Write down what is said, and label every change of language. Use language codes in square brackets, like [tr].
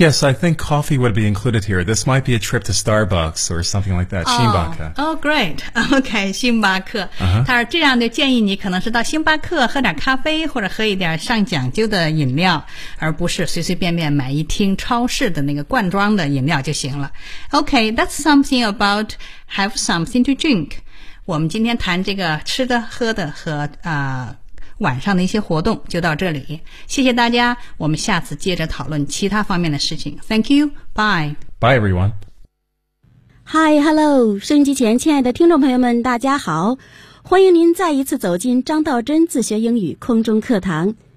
[en] Yes, I think coffee would be included here. This might be a trip to Starbucks or something like that. [zh] 星巴克。 [en] Oh, great. Okay, 星巴克。 [zh] 他是这样的建议，你可能是到星巴克喝点咖啡，或者喝一点上讲究的饮料，而不是随随便便买一听超市的那个罐装的饮料就行了。 [en] Okay, that's something about have something to drink. [zh] 我们今天谈这个吃的、喝的和晚上的一些活动就到这里，谢谢大家，我们下次接着讨论其他方面的事情。 [en] Thank you, bye. Bye everyone. Hi, hello, [zh] 收音机前亲爱的听众朋友们大家好，欢迎您再一次走进张道真自学英语空中课堂。